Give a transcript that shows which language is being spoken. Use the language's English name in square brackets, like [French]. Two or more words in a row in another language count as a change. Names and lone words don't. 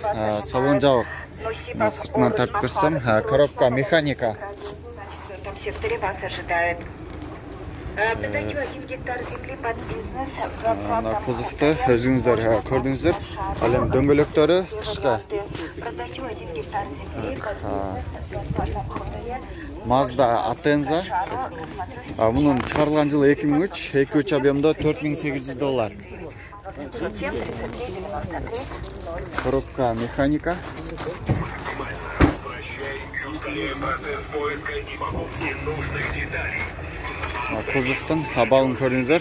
[Kyrgyz] Салон жабык. Сыртынан тартып көрсөтөм. Коробка механика. Кузовду өзүңүздөр көрдүңүздөр. Ал эми дөңгөлөктөрү кышка. Mazda Atenza. Мунун чыгарылган жылы 2003, 2.3 объемдо $4800. Коробка механика. Кузовтун абалын көрүңүздөр.